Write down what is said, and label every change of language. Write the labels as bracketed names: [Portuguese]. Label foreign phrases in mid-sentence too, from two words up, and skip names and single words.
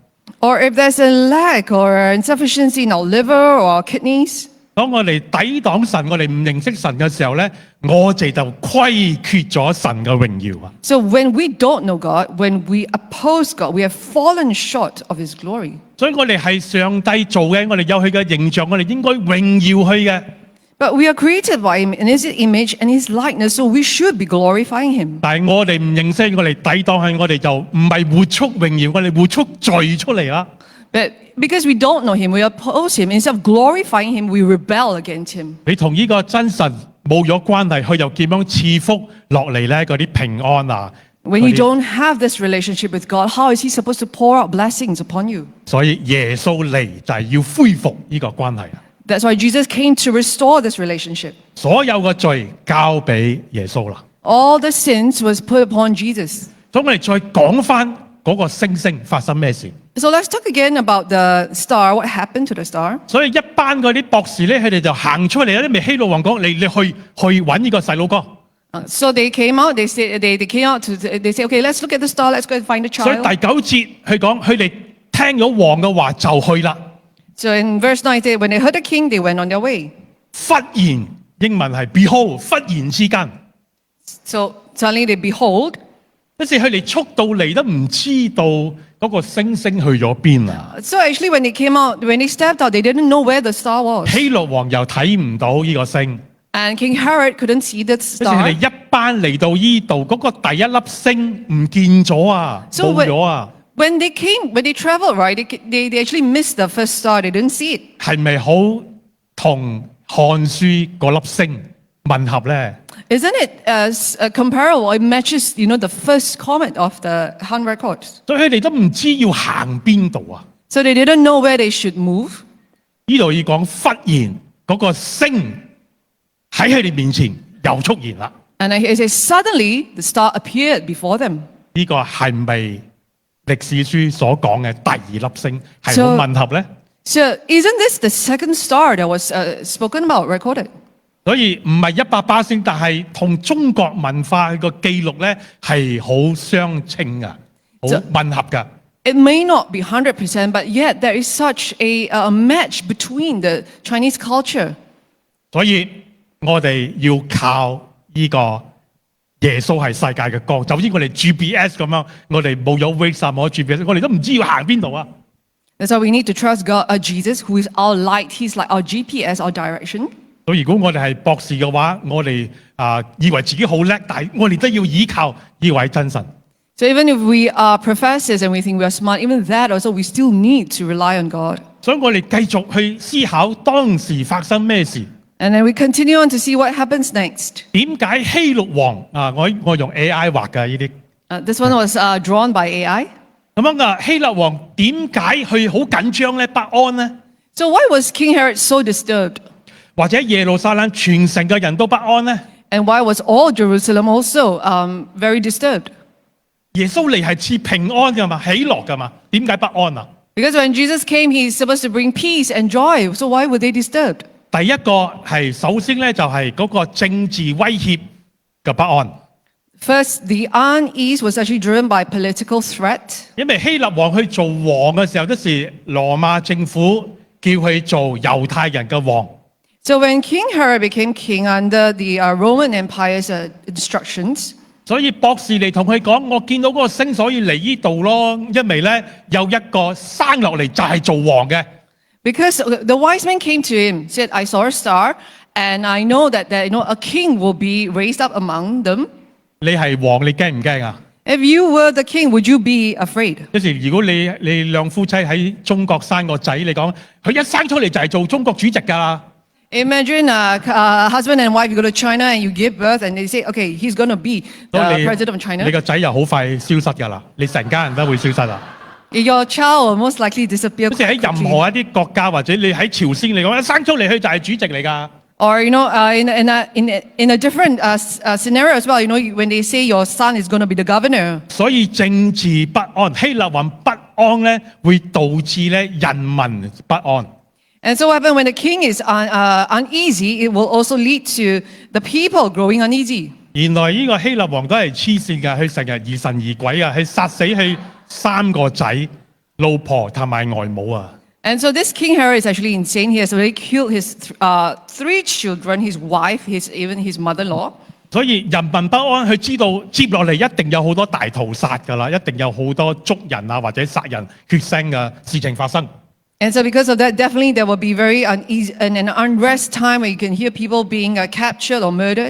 [English] Or if there's a lack or insufficiency in our liver or our kidneys. [Cantonese] 當我哋抵擋神，我哋唔認識神嘅時候咧，我哋就虧缺咗神嘅榮耀啊！ [English] So when we don't know God, when we oppose God, we have fallen short of His glory. [Cantonese] 所以我哋係上帝做嘅，我哋有佢嘅形象，我哋應該榮耀佢嘅。 [English] But we are created by Him in His image and His likeness, so we should be glorifying Him. [Cantonese] 但係我哋唔認識，我哋抵擋佢，我哋就唔係活出榮耀，我哋活出罪出嚟啦。 But because we don't know Him, we oppose Him. Instead of glorifying Him, we rebel against Him. 你同呢個真神冇咗關係，佢又點樣賜福落嚟咧？嗰啲平安啊！ [English] When you don't have this relationship with God, how is He supposed to pour out blessings upon you? [Cantonese] 所以耶穌嚟就係要恢復呢個關係啊！ [English] That's why Jesus came to restore this relationship. [Cantonese] 所有嘅罪交俾耶穌啦。 [English] All the sins was put upon Jesus. [Cantonese] 所以我哋再講翻嗰個星星發生咩事。 [English] So let's talk again about the star. What happened to the star? [Cantonese] 所以一班嗰啲博士咧，佢哋就行出嚟，有啲咪希路王講：你去揾呢個細佬哥。 [English] So they came out. They said they came out to. They say, okay, let's look at the star. Let's go and find the [Cantonese] 所以 [English] child. [Cantonese] 第9節佢講，佢哋聽咗王嘅話就去啦。 [English] So in verse 9, it said, when they heard the king, they went on their way. [Cantonese] 忽然英文係 behold， 忽然之間， [English] So suddenly they behold. [Cantonese] 一時佢哋速到嚟都唔知道嗰個星星去咗邊啊！ [English] So actually, when they came out, when they stepped out, they didn't know where the star was. [Cantonese] 希律王又睇唔到呢個星， [English] And King Herod couldn't see the [Cantonese] 一時佢哋 [English] star. [Cantonese] 一班嚟到呢度，嗰個第一粒星唔見咗啊， [English] So [Cantonese] 冇咗啊！ [English] when they came, when they traveled, right, they actually missed the first star. They didn't see it. [Cantonese] 係咪好同漢書嗰粒星吻合咧？ [English] Isn't it comparable? It matches, the first comment of the Han records. [Cantonese] 所以佢哋都唔知要行邊度啊！ [English] So they didn't know where they should move. [Cantonese] 呢度要講忽然嗰個星喺佢哋面前又出現啦。 [English] And it says, suddenly the star appeared before them. [Cantonese] 呢個係咪歷史書所講嘅第二粒星係好 [English] So- [Cantonese] 吻合咧？ [English] So isn't this the second star that was spoken about, recorded? [Cantonese] 所以唔係100%，但係同中國文化個記錄咧係好相稱噶，好 [English] So- [Cantonese] 吻合噶。 [English] It may not be 100%, but yet there is such a match between the Chinese culture. [Cantonese] 所以我哋要靠呢個耶穌係世界嘅光，就好似我哋 GPS 咁樣，我哋冇咗 Waze 冇咗 GPS，我哋都唔知要行邊度啊！ [English] That's why we need to trust God, Jesus, who is our light. He's like our GPS, our direction. [Cantonese] 所以如果我哋係博士嘅話，我哋以為自己好叻，但係我哋都要依靠呢位真神。 [English] So even if we are professors and we think we are smart, even that also we still need to rely on God. [Cantonese] 所以我哋繼續去思考當時發生咩事。 [English] And then we continue on to see what happens next. [Cantonese] 點解希律王啊？我用 AI 畫嘅呢啲 [English] This one was drawn by AI. [Cantonese] 咁樣噶，希律王點解佢好緊張咧、不安咧？ [English] So why was King Herod so disturbed? [Cantonese] 或者耶路撒冷全城嘅人都不安咧？ [English] And why was all Jerusalem also very disturbed? [Cantonese] 耶穌嚟係賜平安噶嘛，喜樂噶嘛，點解不安啊？ [English] Because when Jesus came, he's supposed to bring peace and joy. So why were they disturbed? [Cantonese] 第一個係首先咧就係嗰個政治威脅嘅不安， [English] First, the unease was actually driven by political threat. [Cantonese] 因為希律王去做王嘅時候，都是羅馬政府叫佢做猶太人嘅王。 [English] So when King Herod became king under the Roman Empire's instructions, [Cantonese] 所以博士嚟同佢講，我見到嗰個星，所以嚟呢度咯。因為咧有一個生落嚟就係做王嘅。 [English] because the wise men came to him, said, I saw a star, and I know that a king will be raised up among them. [Cantonese] 你係王，你驚唔驚啊？ [English] If you were the king, would you be afraid? [Cantonese] 有時如果你兩夫妻喺中國生個仔，你講佢一生出嚟就係做中國主席㗎啦。 [English] Imagine a husband and wife, you go to China and you give birth and they say, okay, he's going to be [Cantonese] 所 [English] the [Cantonese] 以 [English] president of [Cantonese] 你 [English] China. [Cantonese] 個仔又好快消失㗎啦，你成家人都會消失啦。 [English] Your child will most likely disappear [Cantonese] 好似喺 [English] quite [Cantonese] 任 [English] quickly. [Cantonese] 何一啲國家或者你喺朝鮮嚟講，一生出嚟佢就係主席嚟㗎。 [English] Or, in a different scenario as well, when they say your son is going to be the governor. [Cantonese] 所以政治不安，希律王不安咧，會導致咧人民不安。 [English] And so what happened when the king is uneasy, it will also lead to the people growing uneasy. [Cantonese] 原來呢個希律王都係黐線㗎，佢成日疑神疑鬼啊，佢殺死佢3個仔、老婆同埋外母啊。 [English] And so this King Herod is actually insane. He has already killed his 3 children, his wife, even his mother-in-law. [Cantonese] 所以人民不安，佢知道接落嚟一定有好多大屠殺㗎啦，一定有好多捉人啊或者殺人血腥嘅事情發生。 [English] And so because of that, definitely there will be very uneasy and an unrest time where you can hear people being captured or murdered.